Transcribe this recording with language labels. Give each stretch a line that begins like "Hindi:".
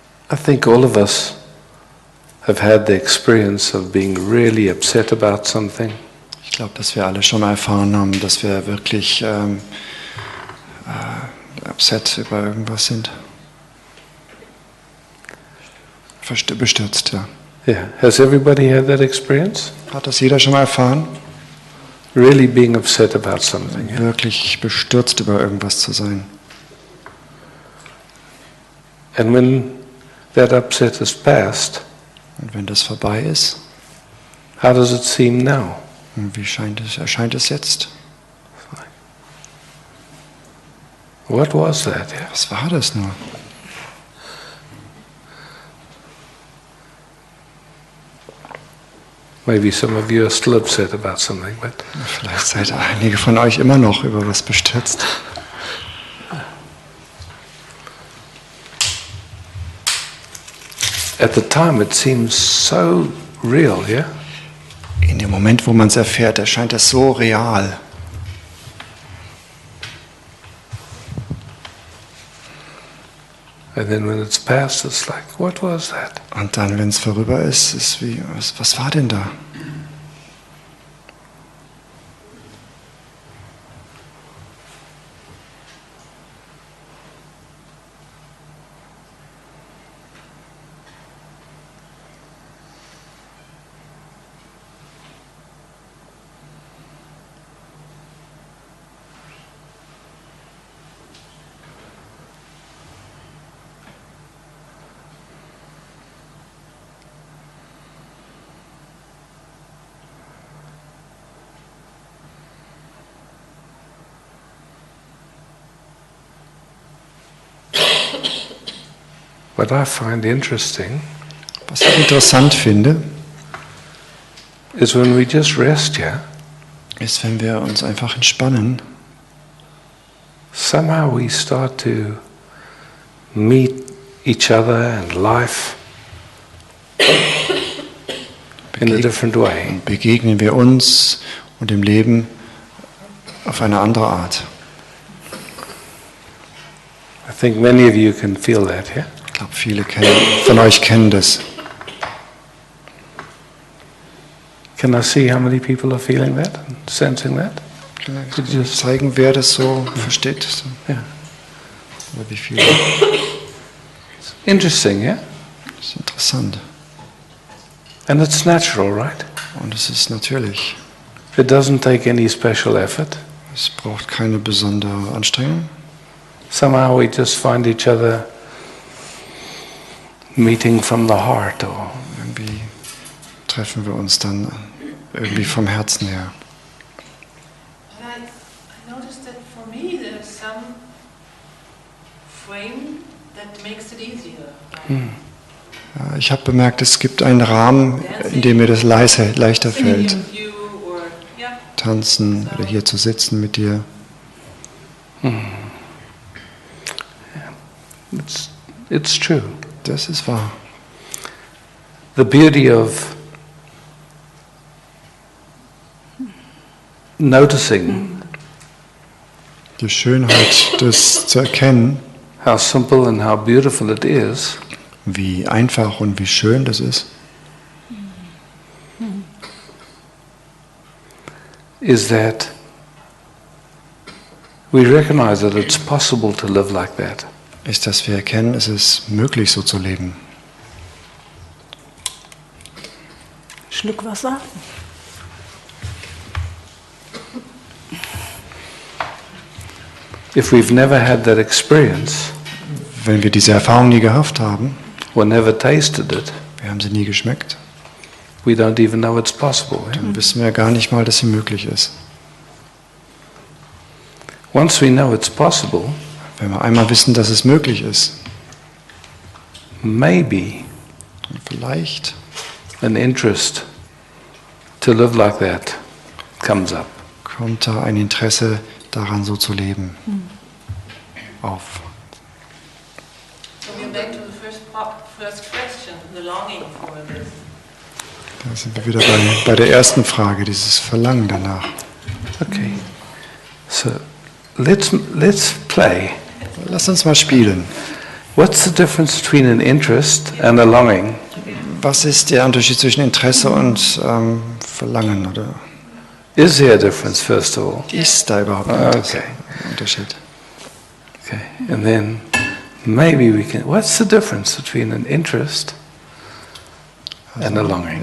English: I think all of us have had the experience of being really upset about something.
German: Ich glaube, dass wir alle schon erfahren haben, dass wir wirklich upset über irgendwas sind. Bestürzt, ja.
English: Yeah. Has everybody had that experience?
German: Hat das jeder schon mal erfahren?
English: Really being upset about something. Yeah?
German: Wirklich bestürzt über irgendwas zu sein.
English: And when that upset is past,
German: Und wenn das vorbei ist,
English: how does it seem now?
German: wie erscheint es jetzt?
English: What was that? Yeah.
German: Was war das nur?
English: Maybe some of you are still upset about something, but
German: Vielleicht seid einige von euch immer noch über was bestürzt.
English: at the time it seems so real, yeah?
German: In dem Moment, wo man es erfährt, erscheint es so real.
English: And then when it's past, it's like, what was that?
German: Und dann, wenn es vorüber ist, ist wie, was war denn da?
English: What I find interesting
German: Was ich interessant finde,
English: is when we just rest here,
German: ist, wenn wir uns einfach entspannen,
English: somehow we start to meet each other and life in a different way.
German: begegnen wir uns und dem Leben auf eine andere Art.
English: I think many of you can feel that, yeah?
German: Ich glaube, viele von euch kennen das.
English: Can I see how many people are feeling that and sensing that? Could you
German: zeigen, wer das so versteht?
English: Yeah.
German: Oder wie viele?
English: Interesting, yeah?
German: Das ist interessant.
English: And it's natural, right?
German: Und es ist natürlich.
English: It doesn't take any special effort.
German: Es braucht keine besondere Anstrengung.
English: Somehow we just find each other meeting from the heart, or
German: Irgendwie treffen wir uns dann irgendwie vom Herzen her.
English: And I noticed that for me there's some frame that makes it easier.
German: Ja, ich habe bemerkt, es gibt einen Rahmen, in dem mir das leichter fällt.
English: Singing with you or yeah.
German: Tanzen oder hier zu sitzen mit dir.
English: it's true.
German: Das ist wahr.
English: The beauty of noticing
German: Die Schönheit, das zu erkennen,
English: how simple and how beautiful it is,
German: wie einfach und wie schön das ist,
English: is that we recognize that it's possible to live like that.
German: ist, dass wir erkennen, es ist möglich, so zu leben. Schluck Wasser.
English: If we've never had that experience,
German: Wenn wir diese Erfahrung nie gehabt haben,
English: or never tasted it,
German: wir haben sie nie geschmeckt,
English: we don't even know it's possible. Yeah?
German: dann wissen wir gar nicht mal, dass sie möglich ist.
English: Once we know it's possible,
German: Wenn wir einmal wissen, dass es möglich ist,
English: maybe
German: dann vielleicht
English: an interest to live like that comes up.
German: kommt da ein Interesse daran, so zu leben, auf.
English: So we're back to the first question, the longing for this.
German: Da sind wir wieder bei der ersten Frage, dieses Verlangen danach.
English: Okay, so let's play.
German: Lass uns mal spielen.
English: What's the difference between an interest and a longing?
German: Was ist der Unterschied zwischen Interesse und Verlangen? Oder
English: Is there a difference, first of all?
German: ist da überhaupt ein Unterschied?
English: Okay, and then maybe we can. What's the difference between an interest and a longing?